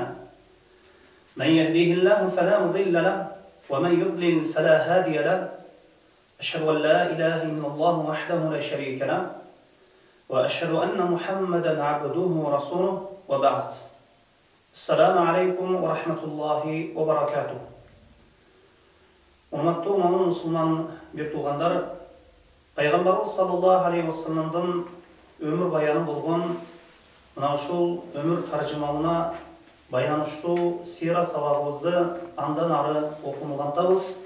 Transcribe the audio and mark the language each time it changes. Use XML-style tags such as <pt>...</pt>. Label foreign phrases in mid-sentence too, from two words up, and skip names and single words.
<ar>من يهديه الله فلا مضل له ومن يضلل فلا هادي له. أشهد أن لا إله إلا الله وحده لا شريك له وأشهد أن محمدا عبده ورسوله وبعد. السلام عليكم ورحمة الله وبركاته.</ar> <ky>Урматтуу момун мусулман бир туугандар, пайгамбарыбыз</ky> <ar>صلى الله عليه</ar> <ky>вассаламдын өмүр баяны болгон мына ушул өмүр таржымалына байланыштуу сира сабагыбызды андан ары окумагандабыз.</ky>